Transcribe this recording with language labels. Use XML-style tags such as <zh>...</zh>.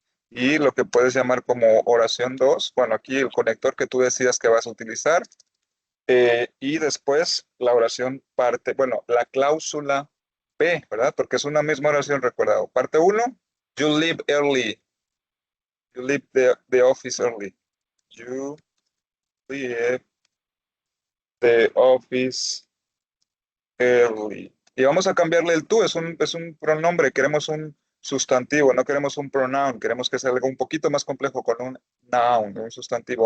<es>Y lo que puedes llamar como oración 2, bueno, aquí el conector que tú decidas que vas a utilizar, y después la oración parte, bueno, la cláusula P, ¿verdad? Porque es una misma oración, recordado. Parte uno,</es> <en>you leave early, you leave the office early, you leave the office early.</en> <es>Y vamos a cambiarle el tú, es un pronombre, queremos un sustantivo, no queremos un pronoun, queremos que sea algo un poquito más complejo con un noun, un sustantivo.</es>